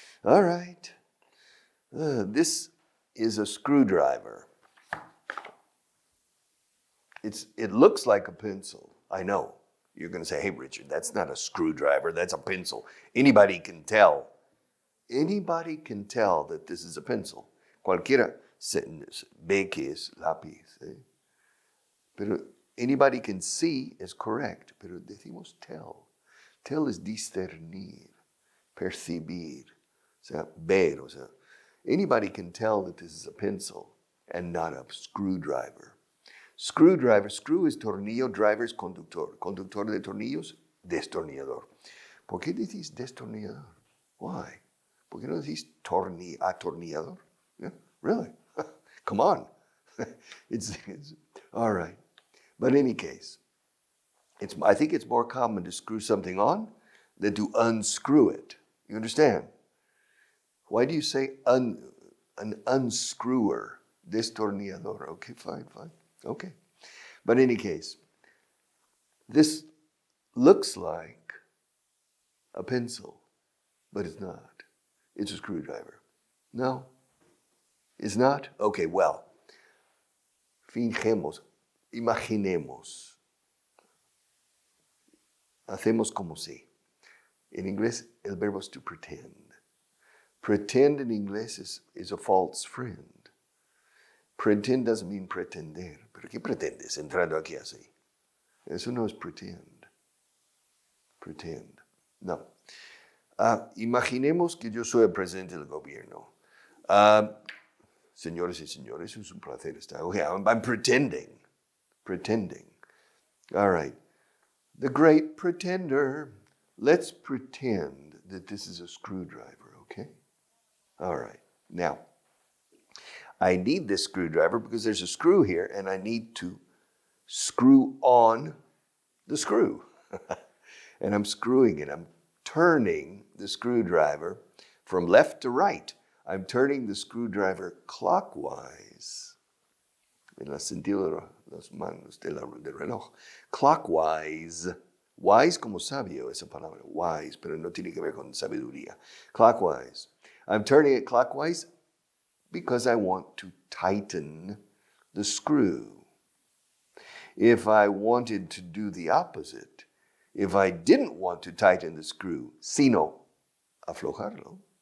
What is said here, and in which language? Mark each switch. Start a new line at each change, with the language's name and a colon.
English: All right. This is a screwdriver. It looks like a pencil. I know. You're going to say, hey, Richard, that's not a screwdriver. That's a pencil. Anybody can tell. Anybody can tell that this is a pencil.
Spanish: Cualquiera ve que es lápiz. Pero
English: anybody can see is correct.
Spanish: Pero decimos
English: tell. Tell is
Spanish: discernir, percibir, o sea, ver. O sea,
English: anybody can tell that this is a pencil and not a screwdriver.
Spanish: Screwdriver, screw es tornillo, driver es conductor. Conductor de tornillos, destornillador. ¿Por qué decís destornillador?
English: Why?
Spanish: ¿Por qué no decís atornillador?
English: Yeah, really? Come on. it's all right. But in any case, I think it's more common to screw something on than to unscrew it. You understand? Why do you say an unscrewer? Destornillador. Okay, fine. Okay. But in any case, this looks like a pencil, but it's not. It's a screwdriver. No, it's not? Okay, well,
Spanish: fingemos, imaginemos. Hacemos como si. En inglés, el verbo es to pretend.
English: Pretend in English is a false friend. Pretend doesn't mean pretender.
Spanish: ¿Pero qué pretendes entrando aquí así? Eso no es pretend. Pretend. No. Imaginemos que yo soy el presidente del gobierno. Señores y señores, es un placer estar.
English: Okay, I'm pretending. Pretending. All right. The great pretender. Let's pretend that this is a screwdriver, okay? All right. Now, I need this screwdriver because there's a screw here and I need to screw on the screw. And I'm screwing it. I'm turning the screwdriver from left to right. I'm turning the screwdriver clockwise.
Spanish: En el sentido de las manos del reloj. Clockwise. Wise como sabio, esa palabra. Wise, pero no tiene que ver con sabiduría.
English: Clockwise. I'm turning it clockwise because I want to tighten the screw. If I wanted to do the opposite, if I didn't want to tighten the screw,
Spanish: sino aflojarlo.